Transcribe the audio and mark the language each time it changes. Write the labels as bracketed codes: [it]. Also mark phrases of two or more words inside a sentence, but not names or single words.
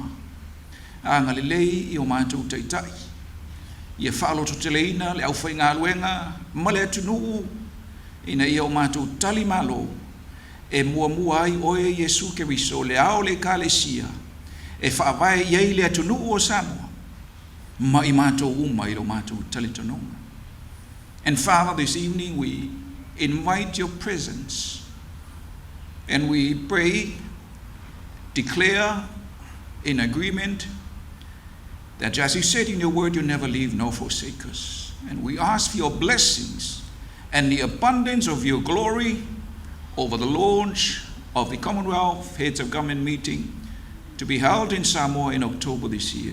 [sm] Anga le lei i o mātou taitai. Ia whaaloto te leina, le au whainga aluenga, ma le atunuu, ina i o mātou tali malo, e mua ai oe Yesu Keriso le ao le kalesia e whaavai iei le atunu o Samoa ma i mātou uma i lo mātou talitononga. [en] And Father, this evening we invite your presence and we pray, declare in agreement that as you said in your word, you never leave nor forsake us. And we ask for your blessings and the abundance of your glory over the launch of the Commonwealth Heads of Government meeting to be held in Samoa in October this year.